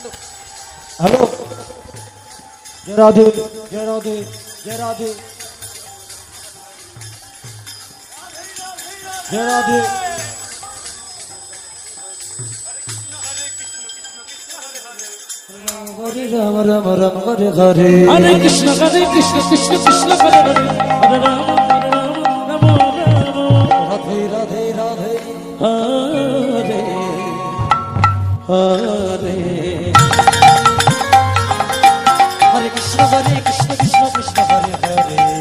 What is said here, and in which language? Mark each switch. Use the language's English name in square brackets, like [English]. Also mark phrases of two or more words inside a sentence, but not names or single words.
[Bangla] হ্যালো, জয় রাধে জয় রাধে জয় রাধে জয় রাধে। [Sanskrit] Hare Rama Rama Rama Hare Hare Hare Krishna Krishna Krishna Hare Hare Hare Rama Rama Radhe Radhe Radhe Hare Hare Hare Krishna Krishna Krishna Hare Hare